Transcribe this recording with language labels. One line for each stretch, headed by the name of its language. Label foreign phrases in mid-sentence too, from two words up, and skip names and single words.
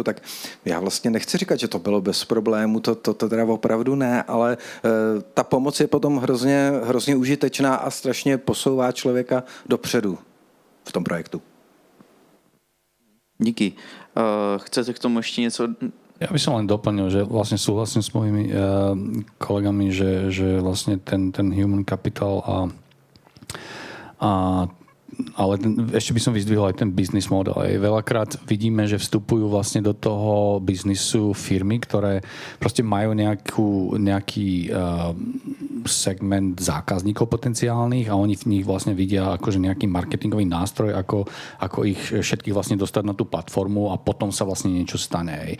Czech: Tak já vlastně nechci říkat, že to bylo bez problému, to teda opravdu ne, ale ta pomoc je potom hrozně užitečná a strašně posouvá člověka dopředu v tom projektu. Díky. Chcete k tomu ještě něco?
Slovak: Ja by som len doplnil, že vlastne súhlasím s mojimi kolegami, že vlastne ten
English: human capital
Slovak: a ešte by som vyzdvihol aj ten
English: business model.
Slovak: Veľakrát vidíme, že vstupujú vlastne do toho biznisu firmy, ktoré proste majú nejaký segment zákazníkov potenciálnych a oni v nich vlastne vidia akože nejaký marketingový nástroj, ako ich všetkých vlastne dostať na tú platformu a potom sa vlastne niečo stane.